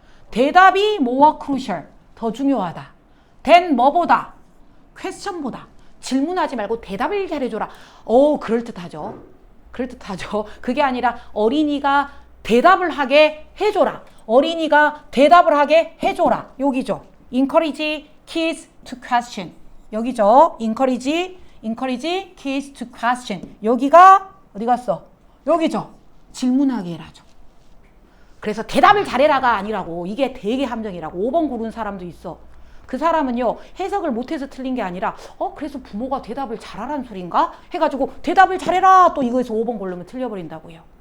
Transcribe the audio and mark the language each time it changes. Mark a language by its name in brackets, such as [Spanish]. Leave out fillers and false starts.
[Korean] 대답이 [English] more crucial. [Korean] 더 중요하다. [English] than [Korean] 뭐보다? question보다. 질문하지 말고 대답을 잘해줘라. 그럴듯하죠. 그럴듯하죠. 그게 아니라 어린이가 대답을 하게 해줘라. 어린이가 대답을 하게 해줘라. 여기죠. [English] encourage kids to question. [Korean] 여기죠. [English] encourage kids to question. [Korean] 여기가 어디 갔어? 여기죠. 질문하게 해라죠. 그래서 대답을 잘해라가 아니라고. 이게 되게 함정이라고. 5번 고른 사람도 있어. 그 사람은요 해석을 못해서 틀린 게 아니라 그래서 부모가 대답을 잘하라는 소린가? 해가지고 대답을 잘해라 또 이거에서 5번 고르면 틀려버린다고요.